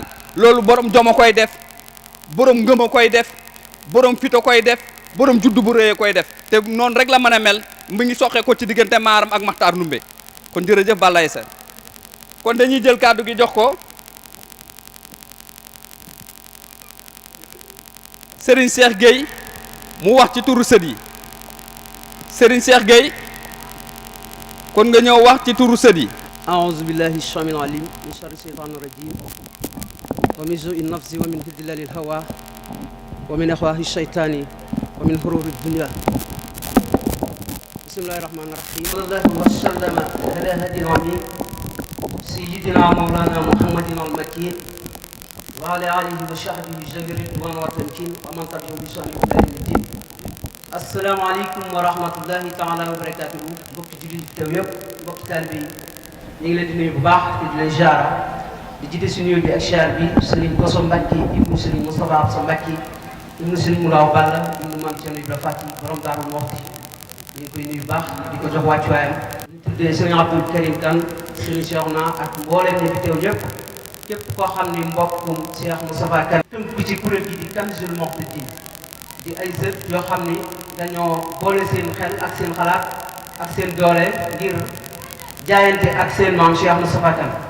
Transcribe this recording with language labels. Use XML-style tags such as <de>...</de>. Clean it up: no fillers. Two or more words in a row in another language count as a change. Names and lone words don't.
<wo>loolu borom jom a koy def borom ngëm a koy def borom fit a koy def borom juddu bu rëy a koy def te noonu rek la mën a mel mu ngi soqee ko ci diggante Maaram ak Maxtaar Ndumbe kon jërëjëf Balaye Sène kon dañuy jël kàddu gi jox ko Serigne Cheikh Gueye mu wax ci turu sët yi Serigne Cheikh Gueye kon nga ñëw wax ci turu sët yi.</wo> <ar>أعوذ بالله السميع العليم من شر الشيطان الرجيم ومن سوء النفس ومن خذلان الهوى ومن أفواه الشيطان ومن حرور الدنيا بسم الله الرحمن الرحيم صلى الله وسلم على هدي العميد سيدنا مولانا محمد المكين وعلى آله وصحبه جميع الرضوان والتمكين ومن تبعهم بإحسان إلى يوم الدين السلام عليكم ورحمة الله تعالى وبركاته</ar> <wo>mbokki jullit teew yëpp mbokki taalibe yi ñu ngi leen di nuyu bu baax te di leen ziara di jiite si nuyu bi ak ziar bi Serigne Koso Mbacke ibnu Serigne Moustapha Absa Mbacke ibnu Serigne Moulaw Balla ibnu Mame Thierno Ibra Fati borom Daaru Muxti ñu ngi koy nuyu bu baax di ko jox wàccuwaayam ñu tuddee Serigne Abdoul Karim Kane Serigne Cheikhouna ak mbooleem ñi fi teew ñëpp képp koo xam ni mbokkum Cheikh Moustapha Kane tënk ci kuréel gi di Kanzul Muhtadin di ay sët yoo xam ni dañoo boole seen xel ak seen xalaat ak seen doole ngir jaayante ak seen maam Cheikh Moustapha Kane</wo>